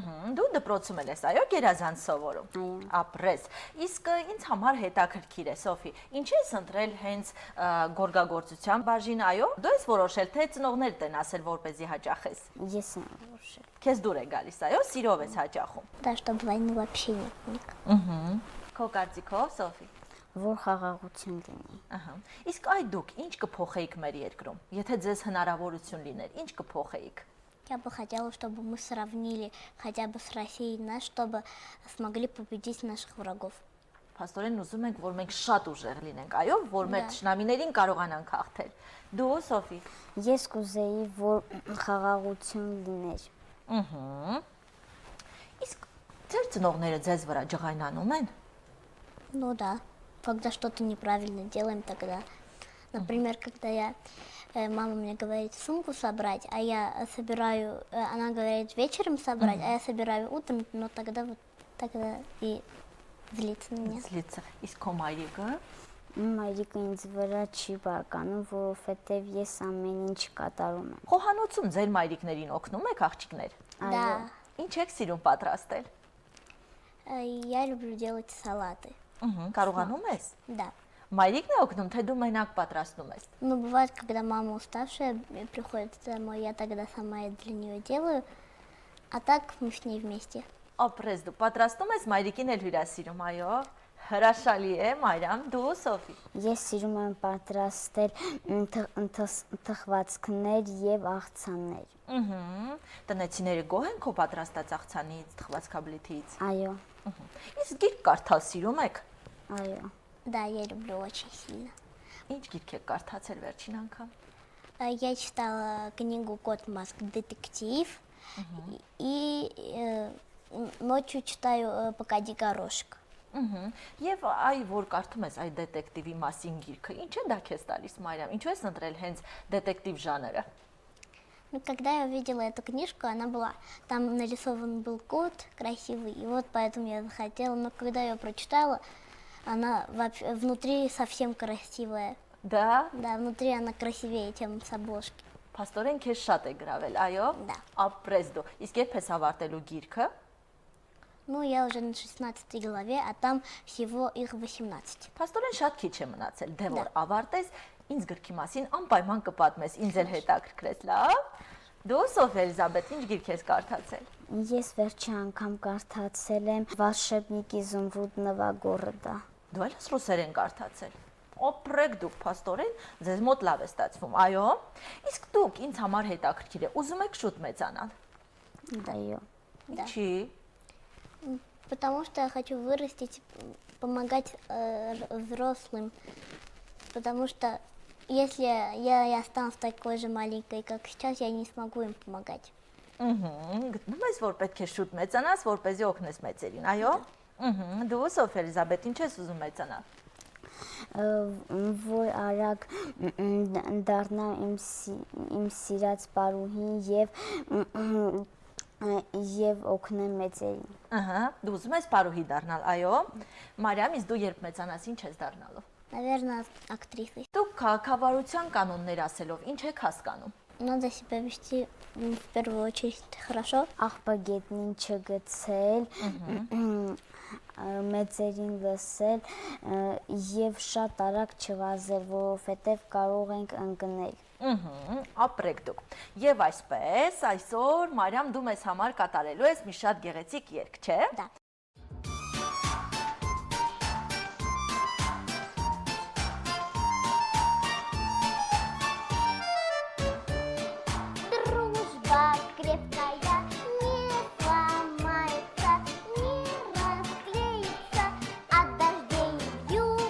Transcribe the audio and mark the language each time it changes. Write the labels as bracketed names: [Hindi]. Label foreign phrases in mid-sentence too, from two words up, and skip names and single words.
[Armenian] Դու դպրոցում ես, այո, գերազանց սովորում։ Այո։ Ապրես։ Իսկ ինձ համար հետաքրքիր է, Սոֆի, ինչ ես ընտրել հենց գորգագործության բաժին, այո։ Դու ես որոշել, թե ծնողներդ են ասել, որպեսզի հաճախես։ Ես եմ որոշել։ Քեզ դուր է գալիս, այո, սիրով ես հաճախում։ [Russian] Да, чтобы войны вообще не было. [Armenian] Քո կարծիքով, Սոֆի։ Որ խաղաղություն լինի։ Իսկ այդ дուք ինչ կփոխեիք մեր երկրում, եթե ձեզ հնարավորություն լիներ, ինչ կփոխեիք։ [Russian] Я бы хотела, чтобы мы сравнили хотя бы с Россией нас, чтобы смогли победить наших врагов. [Armenian] Փաստորեն ուզում ենք, որ մենք շատ ուժեղ լինենք, այո, որ մեր ճշնամիներին կարողանանք հաղթել։ Դու, Սոֆի։ Ես կուզեի, որ խաղաղություն լիներ։ Իսկ ձեր ծնողները ձեզ վրա ջղայնանում են։ [Russian] Ну да, когда что-то неправильно делаем, тогда. Например, когда мама мне говорит сумку собрать, а я собираю, она говорит вечером собрать, а я собираю утром, но тогда и злится на меня. [Armenian] Զլիցը։ Իսկ քո մայրիկը։ Մայրիկը ինձ վրա չի բարկանում, որովհետև ես ամեն ինչ կատարում եմ։ Խոհանոցում ձեր մայրիկներին օգնում եք աղջիկներ։ [Russian] Да, [Armenian] Ինչ եք սիրում պատրաստել։ [Russian] я люблю делать салаты. [Armenian] Կարողանում ես։ [Russian] Да. [Armenian] Մայրիկն է օգնում, թե դու մենակ պատրաստում ես։ [Russian] Но бывает, когда мама уставшая приходит домой, я тогда сама для нее делаю, а так мы с ней вместе. [Armenian] Ապրես դու պատրաստում ես, մայրիկին էլ հյուրասիրում, այո։ Հրաշալի է, Մարիամ, դու Սոֆի։ Ես սիրում եմ պատրաստել թխվածքներ եւ աղցաններ։ Տնեցիները գոհ են քո պատրաստած աղցանից, թխվածքաբլիթից։ Այո, Իսկ գիրք կարդալ սիրում եք։ այո։ [Russian] Да, я люблю очень сильно. [Armenian] Ինչ գիրք եք կարդացել վերջին անգամ։ [Russian] Я читала книгу «Кот Маск. Детектив» и ночью читаю «Покади горошек». [Armenian] Եվ այ որ կարդում ես այդ դետեկտիվի մասին գիրքը, ինչ է դա քեզ տալիս, Մարիամ, ինչու ես ընտրել հենց դետեկտիվ ժանրը։ [Russian] Ну, когда я увидела эту книжку, она была, там нарисован был кот красивый, и вот поэтому я захотела. Но когда я ее прочитала, она вообще внутри совсем красивая. [Armenian] Դա [Russian] Да, внутри она красивее, чем с обложки. [Armenian] Փաստորեն քեզ շատ է գրավել, այո։ [Russian] Да. [Armenian] Ապրես դու։ Իսկ երբ ես ավարտելու գիրքը։ [Russian] Ну, я уже на 16 главе, а там всего их 18. [Armenian] Փաստորեն շատ քիչ է մնացել, դե որ ավարտես, ինձ գրքի մասին անպայման կպատմես, ինձ էլ հետաքրքրեց, լավ։ Դու Սոֆիա Էլիզաբեթ, ինչ գիրք ես կարդացել։ Ես վերջի անգամ կարդացել եմ Վաշեբնիկի Զմրուդնովա գորոդա։ Դու էլ ես ռուսերեն կարդացել։ Օպրեք դուք փաստորեն ձեզ մոտ լավ է ստացվում, այո։ Իսկ դուք ինձ համար հետաքրքիր է, ուզում եք շուտ մեծանալ։ Դայո։ Ինչի։ [Russian] Потому что я хочу вырастить, помогать взрослым. Потому что если я останусь такой же маленькой, как сейчас, я не смогу им помогать. [Armenian] Գտնում ես, որ պետք է շուտ մեծանաս, որպեսզի օգնես մեծերին, այո։ Դու Սոֆիա Էլիզաբեթ, ինչ ես ուզում մեծանալ։ Որ արագ դառնամ իմ սիրած պարուհին եւ օգնեմ մեծերին։ Ահա, դու ուզում ես պարուհի դառնալ, այո։ Մարիամ, իսկ դու երբ մեծանաս, ինչ ես դառնալու։ [Russian] Наверное, актрисой. [Armenian] Դուք քաղաքավարության կանոններ ասելով ինչ եք հասկանում։ [Russian] Надо себя вести в первую очередь хорошо. [Armenian] Աղբագետնին չգցել, մեծերին լսել եւ շատ արագ չվազել, որովհետեւ կարող ենք ընկնել։ Ապրեք դուք։ Եվ այսպես, այսօր Մարիամ դու մեզ համար կատարելու ես մի շատ գեղեցիկ երգ, չէ՞։ [Russian] Да. Дружба крепкая не сломается, не расклеится от дождей вьюг.